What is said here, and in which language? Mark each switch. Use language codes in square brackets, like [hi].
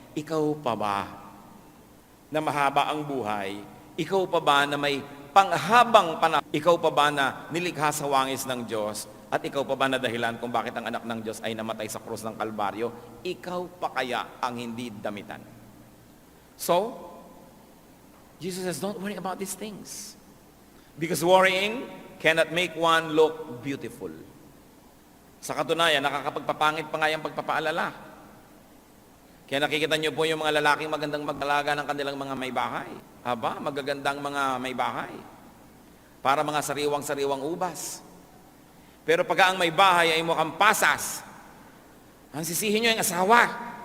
[tl] Ikaw pa ba na mahaba ang buhay? Ikaw pa ba na may panghabang panahon? Ikaw pa ba na nilikha sa wangis ng Diyos? At ikaw pa ba na dahilan kung bakit ang anak ng Diyos ay namatay sa krus ng Kalbaryo? Ikaw pa kaya ang hindi damitan? [en] So, Jesus says, don't worry about these things. Because worrying cannot make one look beautiful. [tl] Sa katunayan, nakakapagpapangit pa nga yung pagpapaalala. Kaya nakikita niyo po yung mga lalaking magandang mag-alaga ng kanilang mga may bahay. Aba, magagandang mga may bahay. Para mga sariwang-sariwang ubas. Pero pagka ang may bahay ay mukhang pasas, ang sisihin niyo yung asawa.